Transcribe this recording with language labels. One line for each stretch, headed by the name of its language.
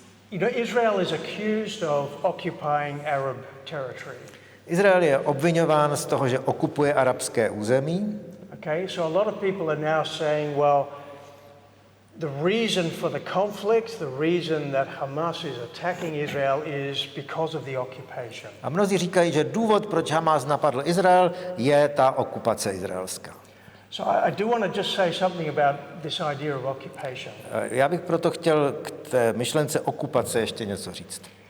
English: Israel is accused of occupying Arab territory.
Czech: Izrael je obviňován z toho, že okupuje arabské území.
English: Okay, so a lot of people are now saying, well, the reason for the conflict, the reason that Hamas is attacking Israel is because of the occupation.
Czech: A mnozí říkají, že důvod, proč Hamas napadl Izrael, je ta okupace izraelská.
English: So I do want to just say something about this idea of occupation.
Czech: Já bych proto chtěl k té myšlence okupace ještě něco říct.